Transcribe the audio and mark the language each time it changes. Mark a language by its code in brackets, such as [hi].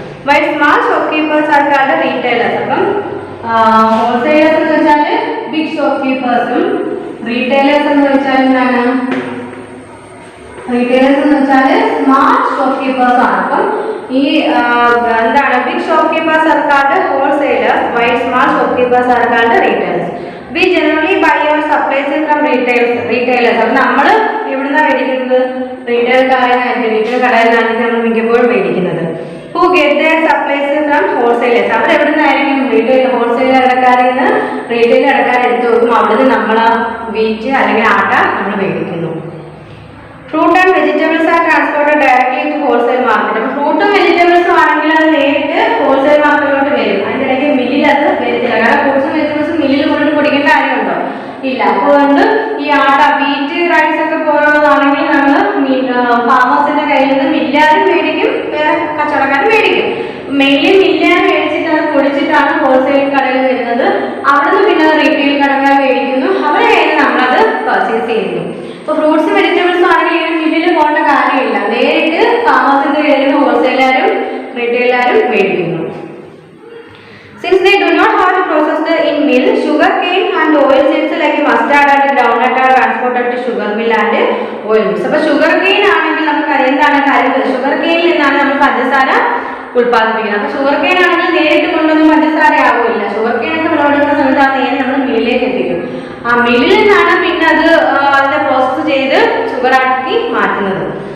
[en] Why small shop keepers ആൾക്കാരുടെ retailers. [ml] അപ്പം wholesalers എന്ന് വെച്ചാൽ ബിഗ് ഷോപ്പ് കീപ്പേഴ്സും റീറ്റെയിലേഴ്സ് എന്ന് വെച്ചാൽ എന്താണ്, റീറ്റെയിലേഴ്സ് എന്ന് വെച്ചാൽ സ്മാൾ ഷോപ്പ് കീപ്പേഴ്സ് ആണ്. അപ്പം ഈ എന്താണ് [en] Big shop keepers ആൾക്കാരുടെ wholesalers, why small shop keepers ആൾക്കാരുടെ retailers. We generally buy our supplies from retailers. [ml] അപ്പം നമ്മൾ എവിടുന്നാണ് മേടിക്കുന്നത്, റീറ്റെയിൽ കടയിൽ നിന്നാണ് നമ്മൾ മിക്കപ്പോഴും മേടിക്കുന്നത്. [en] Who get their supplies from wholesalers. [ml] അവർ എവിടെ നിന്നായിരിക്കും, റീറ്റെയിൽ ഹോൾസെയിൽ കടക്കാരിൽ നിന്ന് റീറ്റെയിൽ കടക്കാരെ എടുത്ത് നോക്കും. അവിടെ നിന്ന് നമ്മൾ വീറ്റ് അല്ലെങ്കിൽ ആട്ട നമ്മൾ മേടിക്കുന്നു. [en] Fruit and vegetables are transported directly to wholesale market. [ml] അപ്പോൾ ഫ്രൂട്ടും വെജിറ്റബിൾസും ആണെങ്കിൽ അത് നേരിട്ട് ഹോൾസെയിൽ മാർക്കറ്റിലോട്ട് വരും. അതിൻ്റെ ഇടയ്ക്ക് മില്ലിൽ അത് വരത്തില്ല. കാരണം ഫ്രൂട്ട്സും വെജിറ്റബിൾസും മില്ലിൽ കൊണ്ടിട്ട് പൊടിക്കേണ്ട കാര്യമുണ്ടോ? ഇല്ല. അതുകൊണ്ട് ഈ ആട്ട വീറ്റ് റൈസ് ഒക്കെ പോലുള്ളതാണെങ്കിൽ നമ്മൾ ഫാമേഴ്സിന്റെ കയ്യിൽ നിന്ന് മില്ലാരും മേടിക്കും, വേറെ കച്ചവടക്കാരും മേടിക്കും. മെയിൻലി മില്ലാരും മേടിച്ചിട്ട് അത് പൊടിച്ചിട്ടാണ് ഹോൾസെയിൽ കടയിൽ വരുന്നത്. അവിടുന്ന് പിന്നെ റീറ്റെയിൽ കടക്കാർ മേടിക്കുന്നു, അവരുടെ കയ്യിൽ നമ്മളത് പർച്ചേസ് ചെയ്യുന്നു. ഇപ്പൊ ഫ്രൂട്ട്സും വെജിറ്റബിൾസും ആണെങ്കിൽ ഇങ്ങനെ മില്ലിൽ പോകേണ്ട കാര്യമില്ല, നേരിട്ട് ഫാമേഴ്സിന്റെ കയ്യിൽ നിന്ന് ഹോൾസെയിലാരും റീറ്റെയിലാരും മേടിക്കുന്നു. [en] Since they do not have to process the in mill, sugar cane and oil seeds like mustard and groundnut are transported to sugar mill and oil mills. [ml] അപ്പോൾ ഷുഗർ കെയിൻ ആണെങ്കിൽ നമുക്ക് എന്താണ് കാര്യം? ഷുഗർ കെയിനിൽ നിന്നാണ് നമ്മൾ പഞ്ചസാര ഉൽപ്പാദിപ്പിക്കുന്നത്. അപ്പോൾ ഷുഗർ കെയിൻ ആണെങ്കിൽ നേരിട്ട് കൊണ്ടൊന്നും പഞ്ചസാര ആവില്ല. ഷുഗർ കെയിൻ ഒക്കെ വിളവെടുക്കുന്ന സമയത്ത് ആ നേരെ നമ്മൾ മില്ലിലേക്ക് എത്തിക്കും. ആ മില്ലിൽ നിന്നാണ് പിന്നെ അത് അതിനെ പ്രോസസ്സ് ചെയ്ത് ഷുഗർ ആക്കി മാറ്റുന്നത്.